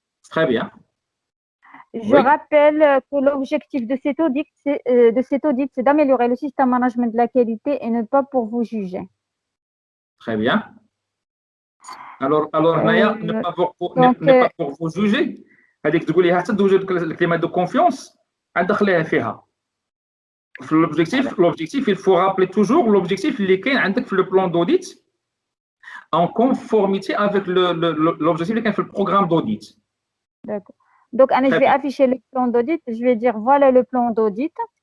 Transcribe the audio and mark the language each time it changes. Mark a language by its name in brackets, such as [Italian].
[French] Très bien. Je rappelle que l'objectif de cet audit, c'est d'améliorer le système management de la qualité et ne pas pour vous juger. Très bien. Alors Naya, ne pas pour vous juger. [Arabic] هذيك تقولي حتى توجد الكلمة [French] de confiance [Arabic] ندخليها فيها. [French] L'objectif, il faut rappeler toujours l'objectif [Arabic] اللي كاين عندك في [French] le plan d'audit en conformité avec l'objectif [Arabic] اللي كاين في [French] le programme d'audit. D'accord. Donc, je vais afficher le plan d'audit. Je vais dire voilà le plan d'audit.